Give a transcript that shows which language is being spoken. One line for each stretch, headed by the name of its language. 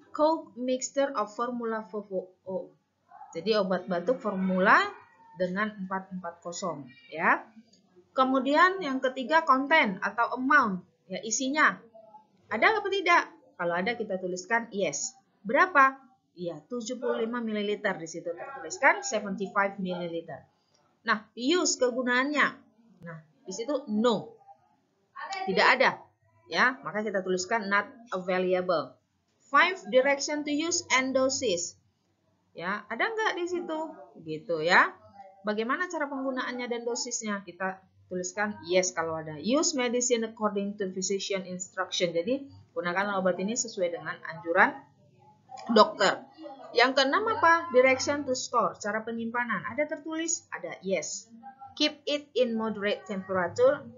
English: Cough mixture of formula 440.
Indonesian: Jadi obat batuk formula dengan 440. Ya. Kemudian yang ketiga, content atau amount. Ya, isinya. Ada apa tidak? Kalau ada kita tuliskan yes. Berapa? Iya, 75 ml. Di situ tertuliskan 75 ml. Nah, use kegunaannya. Nah, di situ no. Tidak ada. Ya, maka kita tuliskan
English: not available. 5 direction to use and doses.
Indonesian: Ya, ada nggak di situ? Gitu ya. Bagaimana cara penggunaannya dan dosisnya? Kita tuliskan yes kalau ada.
English: Use medicine according to physician instruction.
Indonesian: Jadi, gunakan obat ini sesuai dengan anjuran dokter. Yang keenam apa?
English: Direction to store.
Indonesian: Cara penyimpanan. Ada tertulis? Ada yes.
English: Keep it in moderate temperature.